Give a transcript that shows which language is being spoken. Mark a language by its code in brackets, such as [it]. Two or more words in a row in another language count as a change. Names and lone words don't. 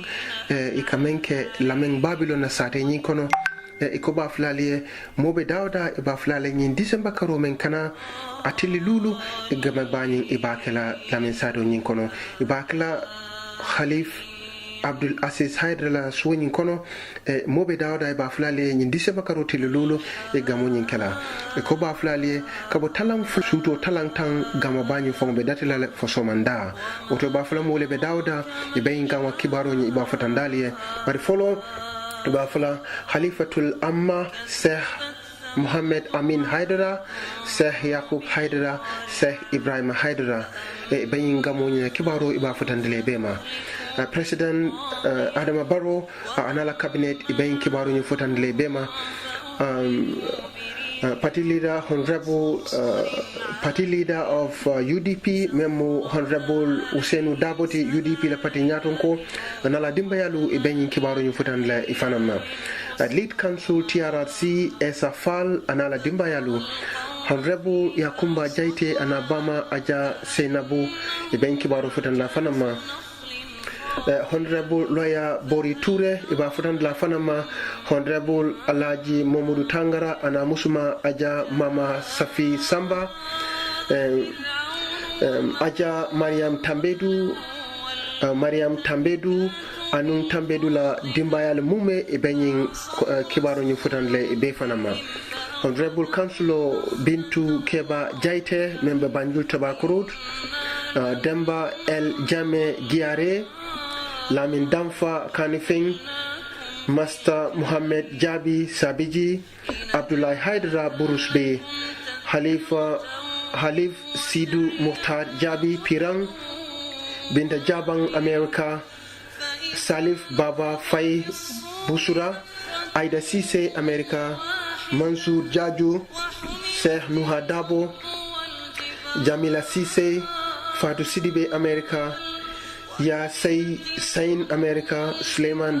[man] e kamenke lamen Babylon na sate nyi kono e ko ba flali mobe dawda e ba flali nyi December karo men kana atili lulu e gama bani e bakela lamen sado nyi kono e bakela Khalif Abdul Aziz Haidara suwani kono mobe dawda e ba flali nyi December karo tili lulu e gamo nyi kala e ko ba flali kabo talang suto talang tang gama bani fombe datila fo somanda oto ba flamo le be dawda e bayin gama kibaro nyi ba fatandali bari follow ba fala Khalifatul Amma Sheikh Muhammad Amin Haidara, Sheikh Yakub Haidara, Sheikh Ibrahim Haidara e bayin gamonya kibaro iba futandele bema President Adama Barrow anala cabinet e bayin kibaro ni futandele bema [en] party leader honorable party leader of UDP memo honorable Usenu Daboti UDP la party [man] nyatonko nala dimbayalu e bayin kibaro ni futandele ifanama [en] lead council [man] TRRC Esafal anala dimbayalu honorable Yakumba Jaite anabama aja Senabu e bayin kibaro futandele fanama honorable lawyer Bori Toure iba futandele fanama honorable Alaji Momudu Tangara ana musuma aja mama Safi Samba aja Mariam Tambedu anung Tambedu la dimbayal mume e benyin kibaro ni futandele e be fanama honorable councilor Bintu Keba Jaite member Banjul Tobacco Demba El Jame Giare Lamin Damfa Kanifing Master Muhammad Jabi Sabiji Abdullah Haidara Burusbe Halif Sidu Muhtar Jabi Pirang Binta Jabang America Salif Baba Fai Busura Aida Sise America Mansur Jaju Sheikh Nuha Dabo Jamila Sise Fatou Sidibe America Ya Sain America Suleiman